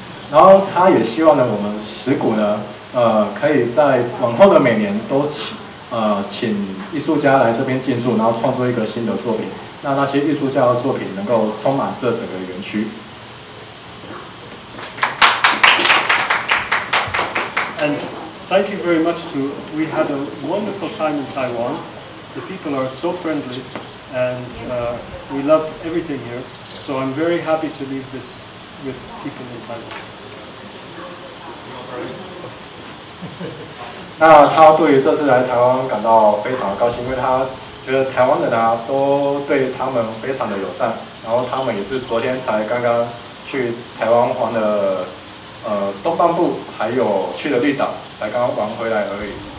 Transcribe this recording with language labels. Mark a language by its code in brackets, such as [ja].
[zh] 然后他也希望呢，我们十鼓呢，可以在往后的每年都请艺术家来这边进驻，然后创作一个新的作品。那些艺术家的作品能够充满这整个园区。 [en] And thank you very much to. We had a wonderful time in Taiwan. The people are so friendly, and we love everything here. So I'm very happy to leave this with people in Taiwan. [zh] 那他对于这次来台湾感到非常的高兴，因为他觉得台湾人都对他们非常的友善，然后他们也是昨天才刚刚去台湾玩的东半部，还有去了绿岛，才刚刚玩回来而已。